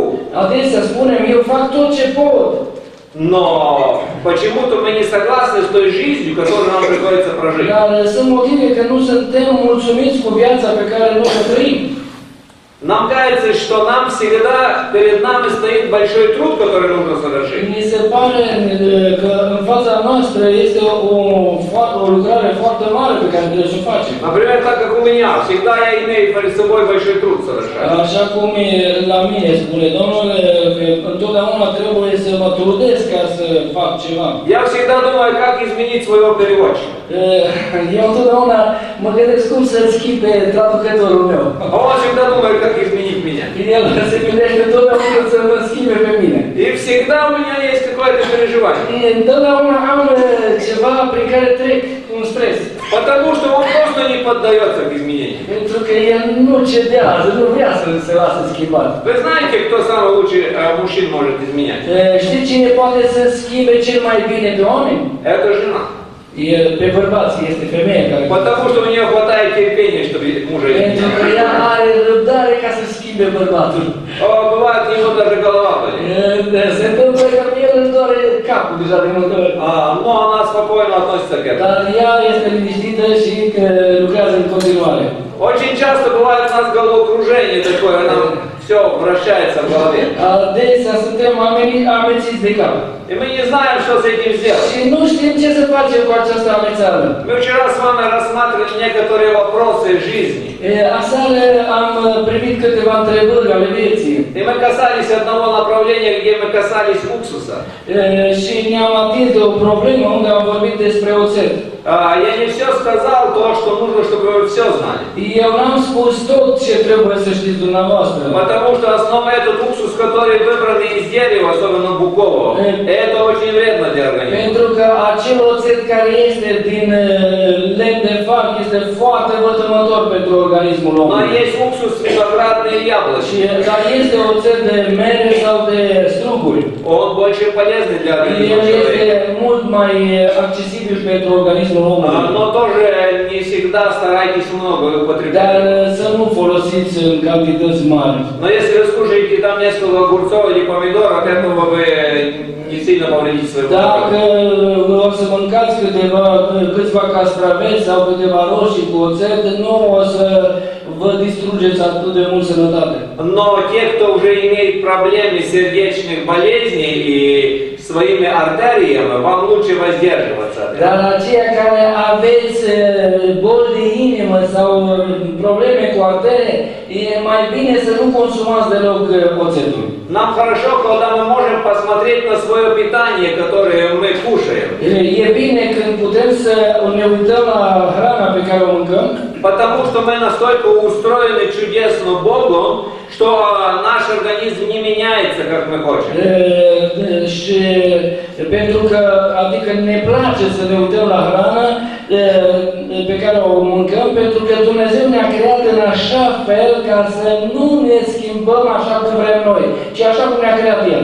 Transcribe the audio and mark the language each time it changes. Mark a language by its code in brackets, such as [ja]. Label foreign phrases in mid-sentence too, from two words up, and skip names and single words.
[ro] Adesea spunem, eu fac tot ce pot. [ru] Но почему-то мы не согласны с той жизнью, которую нам приходится прожить. [ro] Dar sunt motive că nu suntem mulțumiți cu viața pe care noi o trăim. [ru] Нам кажется, что нам всегда перед нами стоит большой труд, который нужно совершить. [ro] Mi se pare că în fața noastră este o lucrare foarte mare pe care trebuie să o facem. [ru] Например, так как у меня, всегда я имею перед собой большой труд совершать. [ro] Așa cum e la mine, spune Domnul, că întotdeauna trebuie să mă trudesc ca să fac ceva. [ru] Я всегда думаю, как изменить своего переводчика. [ro] Eu întotdeauna mă gândesc cum să-l schimb pe traducătorul meu. [ru] А он всегда думает, как изменить меня. [ro] El se gândește întotdeauna să mă schimbe pe mine. [ru] И всегда у меня есть какое-то переживание. [ro] Întotdeauna am ceva prin care trec un stres. [ru] Потому что он просто не поддается к изменениям. [ro] Pentru că el nu cedează, nu vrea să se lasă schimbat. [ru] Вы знаете, кто самый лучший мужчин может изменять? [ro] Știți cine poate să schimbe cel mai bine pe oameni? [ru] Это жена. [ro] Pe bărbați, este femeia care... [ru] Потому что у нее хватает терпения, чтобы мужа [ro] Pentru că [ru] изменять. [ro] ea are răbdare ca să schimbe bărbatul. [ru] Бывает, у него даже голова болит. [ro] Se întâmplă că el își doare capul deja de multe ori. [ru] Но она спокойно относится к этому. [ro] Dar ea este liniștită și că lucrează în continuare. [ru] Очень часто бывает у нас головокружение такое, нам все вращается в голове. [ro] Adesea suntem amețiți de cap. [ru] И мы не знаем, что с этим сделать. [ro] Și nu știm ce să facem cu această amețeală. [ru] Мы вчера с вами рассматривали некоторые вопросы жизни. [ro] Aseară am primit câteva întrebări ale vieții. [ru] И мы касались одного направления, где мы касались уксуса. [ro] Și ne-am atins de o problemă unde am vorbit despre oțet. [ru] Я не все сказал, то, что нужно, чтобы вы все знали. [ro] Eu n-am spus tot ce trebuie să știți dumneavoastră. [ru] Потому что основа этот уксус, который выбран из дерева, особенно букового, это очень вредно для организма. [ro] Pentru că acel oțet care este din lemn de fac este foarte vătămător pentru organismul [ru] Но [ro] omului. [ru] есть уксус виноградный и яблочный. [ro] Dar este oțet de mere sau de struguri. [ru] Он больше полезный для организма [ro] El [ru] человека. [ro] este mult mai accesibil pentru organismul omului. [ru] Но тоже не всегда старайтесь много [ro] Dar [ru] употреблять. [ro] să nu folosiți în cantități mari. [ru] Но если вы скушаете там несколько огурцов или помидор, от этого вы не сильно повредите свой [ro] Dacă [ru] здоровье. [ro] o să mâncați câțiva castraveți sau câteva roșii cu oțet, nu o să vă distrugeți atât de mult sănătate. [ru] Но те, кто уже имеет проблемы сердечных болезней и своими артериями, вам лучше воздерживаться от этого. [ro] Dar aceia care aveți boli de inimă sau probleme cu artere, e mai bine să nu consumați deloc oțetul. [ru] Нам хорошо, когда мы можем посмотреть на свое питание, которое мы кушаем. [ro] E bine când putem să ne uităm la hrana pe care o mâncăm, [ru] Потому что мы настолько устроены чудесно Богом, что наш организм не меняется, как мы хотим. [ro] și pentru că, adică ne place să ne uităm la hrană pe care o mâncăm, pentru că Dumnezeu ne-a creat în așa fel ca să nu ne schimbăm așa cum vrem noi, ci așa cum ne-a creat El.